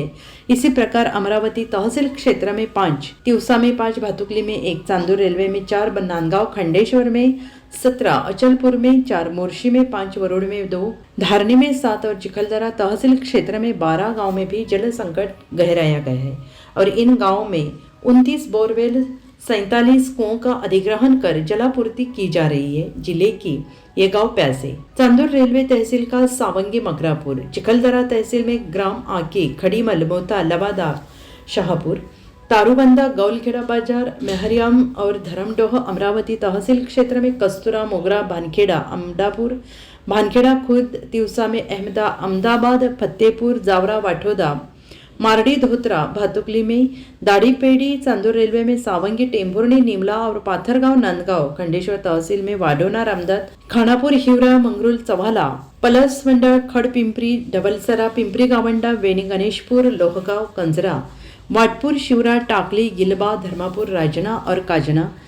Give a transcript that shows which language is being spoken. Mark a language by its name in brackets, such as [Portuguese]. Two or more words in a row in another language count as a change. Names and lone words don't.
[Hindi] इसी प्रकार अमरावती तहसील क्षेत्र में 5, तिवसा में 5, भातुकली में 1, चांदूर रेलवे में 4, नांदगांव खंडेश्वर में 17, अचलपुर में 4, मोर्शी में 5, वरोड में 2, धारनी में 7 और चिखलदरा तहसील क्षेत्र में 12 गांव में भी जल संकट गहराया गया है और इन गांव में 29 बोरवेल, 47 कुओं का अधिग्रहण कर जलापूर्ति की जा रही है। जिले की ये गांव पैसे चांदूर रेलवे तहसील का सावंगी, मगरापुर, चिखलदरा तहसील में ग्राम आकी, खड़ीमल, मोता, लवादा, शाहपुर, तारूबंदा, गौलखेड़ा बाजार, मेहरियाम और धरमडोह। अमरावती तहसील क्षेत्र में कस्तूरा, मोगरा, भानखेड़ा, अमदापुर, भानखेड़ा खुर्द, तिवसा में अहमदाबाद, फतेहपुर, जावरा, वाठोदा, मारडी, धोत्रा, भातुकली में दाढ़ीपेड़ी, चांदूर रेलवे में सावंगी, टेंभुर्णी, निमला और पाथरगांव, नांदगांव खंडेश्वर तहसील में वाडोना, रामदास, खानापूर, हिवरा, मंगरुल, चव्हाला, पलसवंडा, खडपिंपरी, डबलसरा, पिंपरी गावंडा, वेणी, गणेशपुर, लोहगांव, कंजरा, वाटपूर, शिवरा, टाकली, गिलबा, धर्मापुर, राजना और काजना,